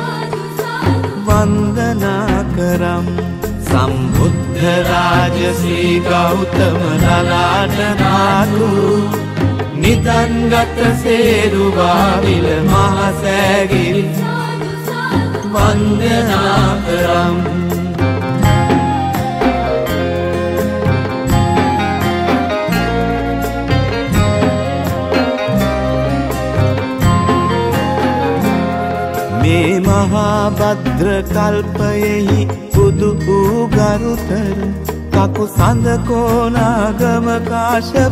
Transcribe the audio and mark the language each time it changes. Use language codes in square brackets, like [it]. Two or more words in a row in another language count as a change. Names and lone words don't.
[pi] वंदना करम संबुद्ध राज श्री गौतम ललाट धातु निदंगत सेरुवाविल महासैगिरि वंदना करम [si] මේ මහාභද්‍ර කල්පයෙහි බුදු වූ ගරුතර කකු සඳ කෝනාගම කාශ්‍යප